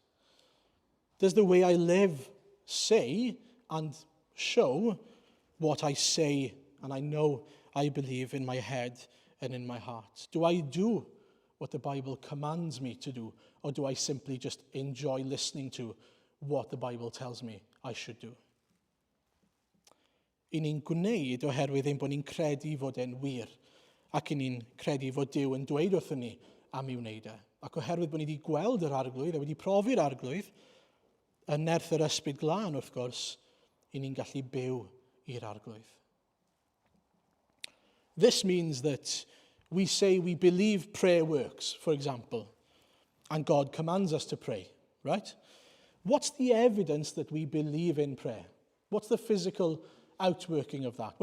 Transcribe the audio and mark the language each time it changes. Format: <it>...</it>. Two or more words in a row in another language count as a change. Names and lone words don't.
<en>Does the way I live say and show what I say and I know I believe in my head and in my heart? Do I do what the Bible commands me to do, or do I simply just enjoy listening to what the Bible tells me I should do?</en> <cy>I ni'n gwneud oherwydd ein bod ni'n credu fod e'n wir, ac I ni'n credu fod Duw yn dweud wrthyn ni am i'w wneud e. Ac oherwydd bod ni wedi gweld yr arglwydd a wedi profi'r arglwydd, yn nerth yr ysbryd glân wrth gwrs, I ni'n gallu byw i'r arglwydd.</cy> <en>This means that we say we believe prayer works, for example, and God commands us to pray, right? What's the evidence that we believe in prayer? What's the physical outworking of that?</en>